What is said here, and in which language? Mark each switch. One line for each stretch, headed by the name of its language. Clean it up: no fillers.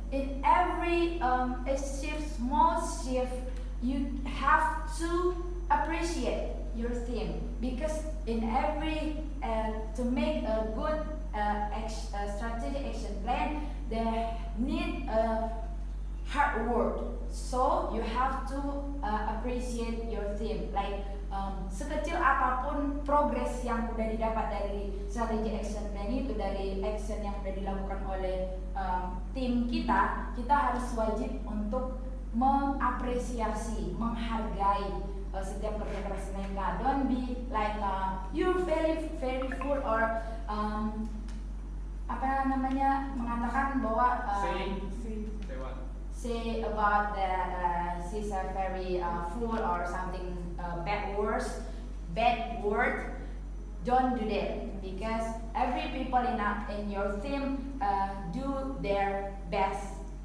English: In every small shift, you have to appreciate your team, because in every to make a good strategic action plan, they need hard work. So you have to appreciate your team. Like
Indonesian: sekecil apapun progres yang udah didapat dari strategi action plan itu, dari action yang udah dilakukan oleh tim kita harus wajib untuk mengapresiasi, menghargai setiap kerja keras mereka.
English: Don't be like you're very full or
Indonesian: apa namanya mengatakan bahwa
English: Say what? say about that she's a very fool or something bad word. Don't do that because every people in your team do their best.